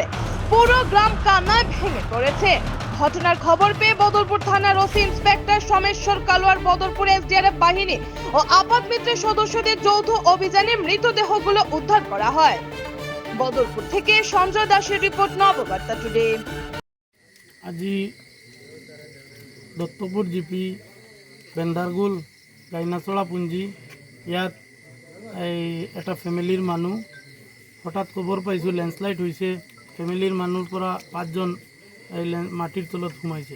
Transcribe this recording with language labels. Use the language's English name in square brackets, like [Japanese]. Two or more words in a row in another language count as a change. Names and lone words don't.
[Bangla] পুরো গ্রাম কান্নায় ভেঙে পড়েছে। ঘটনার খবর পেয়ে বদরপুর থানার ওসি ইন্সপেক্টর সোমেশ্বর কালোয়ার, বদরপুর এসডিআরএফ বাহিনী ও আপাত মিত্রের সদস্যদের যৌথ অভিযানে মৃতদেহগুলো উদ্ধার করা হয়। বদরপুর থেকে সঞ্জয় দাসের রিপোর্ট, নববার্তা টুডে। [Assamese] আজি দত্তপুর জিপি বেন্দারগোল গাইনাচড়া পুঞ্জি ইয়াত এটা ফেমিলির মানুহ হঠাৎ খবৰ পাইছোঁ লেণ্ডশ্লাইড হৈছে। ফেমিলিৰ মানুহৰ পৰা 5 জন মাটিৰ তলত সোমাইছে।